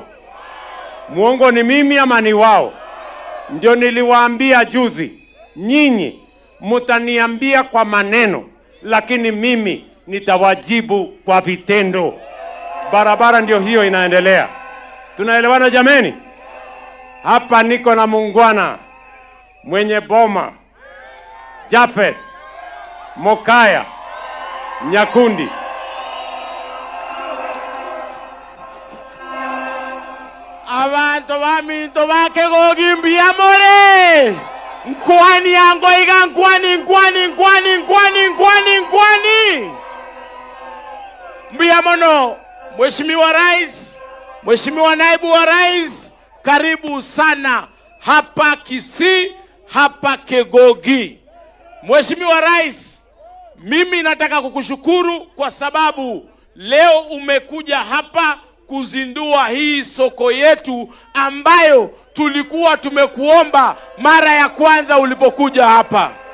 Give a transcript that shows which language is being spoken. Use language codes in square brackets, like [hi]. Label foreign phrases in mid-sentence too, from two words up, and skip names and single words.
[sw] Muongo ni mimi ama ni wao? Ndio niliwaambia juzi, nyinyi mutaniambia kwa maneno, lakini mimi nitawajibu kwa vitendo. Barabara ndio hiyo inaendelea. Tunaelewana jameni? Hapa niko na muungwana mwenye boma, Japhet Mokaya Nyakundi. [guz] Abantu baminto bakegogi mbiyamore nkwani yango iga nkwani mbiyamono. [sw] Mheshimiwa Rais, Mheshimiwa Naibu wa Rais, karibu sana hapa Kisii, hapa Kegogi. Mheshimiwa Rais, mimi nataka kukushukuru kwa sababu leo umekuja hapa kuzindua hii soko yetu ambayo tulikuwa tumekuomba mara ya kwanza ulipokuja hapa.